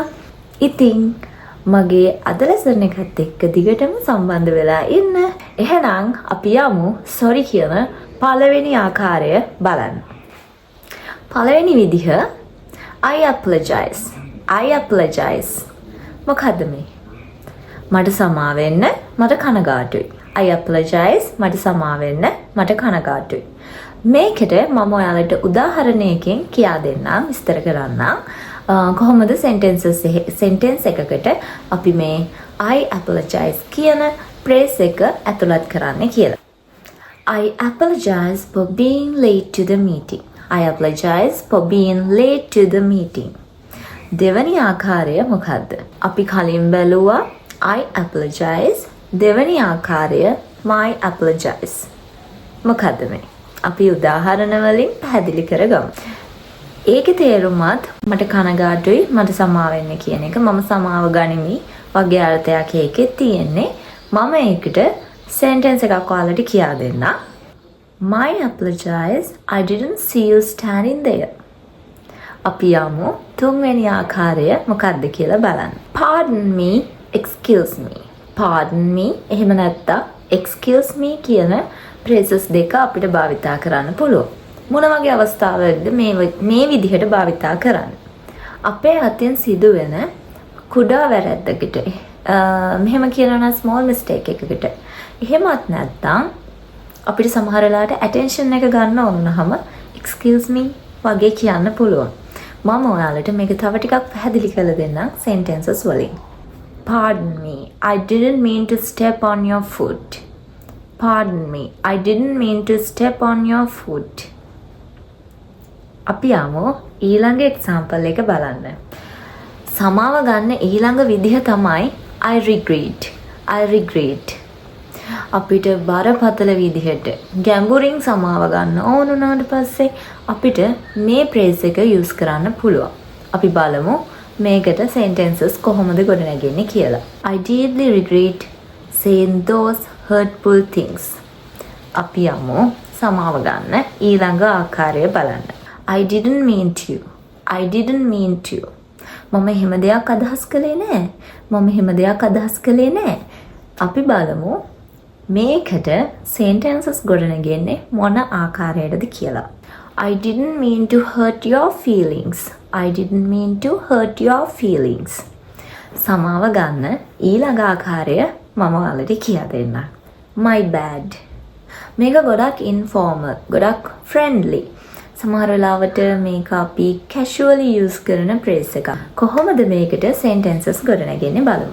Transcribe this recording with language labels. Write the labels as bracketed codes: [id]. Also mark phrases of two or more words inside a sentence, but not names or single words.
[si] ඉතින් මගේ අද ලෙසන් එකත් එක්ක දිගටම සම්බන්ධ වෙලා ඉන්න. එහෙනම් අපි යමු [en] sorry [si] කියන පළවෙනි ආකාරය බලන්න. [en] පළවෙනි විදිහ I apologize. [si] මොකද්ද මේ? මට සමා වෙන්න මට කනගාටුයි. [en] I apologize [si] මට සමා වෙන්න මට කනගාටුයි. මේකට මම ඔයාලට උදාහරණයකින් කියා දෙන්නම් විස්තර කරන්නම්. කොහොමද sentence එකකට අපි මේ [en] I apologize [si] කියන phrase එක ඇතුළත් කරන්නේ කියලා. [en] I apologize for being late to the meeting. I apologize for being late to the meeting. [si] දෙවැනි ආකාරය මොකද්ද? අපි කලින් බැලුවා [en] I apologize. [si] දෙවැනි ආකාරය [en] my apologize. [si] මොකද්ද මේ? අපි උදාහරණ වලින් පැහැදිලි කරගමු. ඒකේ තේරුමත් මට කනගාටුයි මට සමාව වෙන්න කියන එක මම සමාව ගනිමි වගේ අර්ථයක් ඒකේ තියෙන්නේ. මම ඒකට sentence එකක් ඔයාලට කියා දෙන්න. [en] My apologize. I didn't see you standing there. [si] අපි යමු තුන්වෙනි ආකාරය මොකක්ද කියලා බලන්න. [en] Pardon me, excuse me. Pardon me [si] එහෙම නැත්නම් [en] excuse me කියන phrases [si] දෙක අපිට භාවිතා කරන්න පුළුවන්. මොන වගේ අවස්ථාවලද මේ විදිහට භාවිතා කරන්න? අපේ අතින් සිදුවෙන කුඩා වැරැද්දකට මෙහෙම කියනවා නම් [en] small mistake [si] එකකට. එහෙමත් නැත්නම් අපිට සමහර වෙලාවට attention එක ගන්න ඕන වුණාම [en] excuse me [si] වගේ කියන්න පුළුවන්. මම ඔයාලට මේක තව ටිකක් පැහැදිලි කරලා දෙන්නම් sentences වලින්. [en] Pardon me, I didn't mean to step on your foot. Pardon me, I didn't mean to step on your foot. [si] අපි යමු ඊළඟ example එක බලන්න. සමාව ගන්න ඊළඟ විදිහ තමයි [en] I regret. [si] අපිට බරපතල විදිහට ගැඹුරින් සමාව ගන්න ඕන උනාට පස්සේ අපිට මේ phrase එක use කරන්න පුළුවන්. අපි බලමු මේකට sentences කොහොමද ගොඩනගන්නේ කියලා. [en] I deeply regret saying those hurtful things. [si] අපි යමු සමාව ගන්න ඊළඟ ආකාරය බලන්න. [en] I didn't mean to. [si] මම එහෙම දෙයක් අදහස් කළේ නෑ. අපි බලමු මේකට sentences ගොඩනගන්නේ මොන ආකාරයකටද කියලා. [en] I didn't mean to hurt your feelings. [si] සමාව ගන්න ඊළඟ ආකාරය මම ඔයාලට කියා දෙන්නම්. [en] My bad. [si] මේක ගොඩක් informal, ගොඩක් friendly. සමහර වෙලාවට මේක අපි casually use කරන phrase එකක්. කොහොමද මේකට sentences ගොඩනගන්නේ බලමු.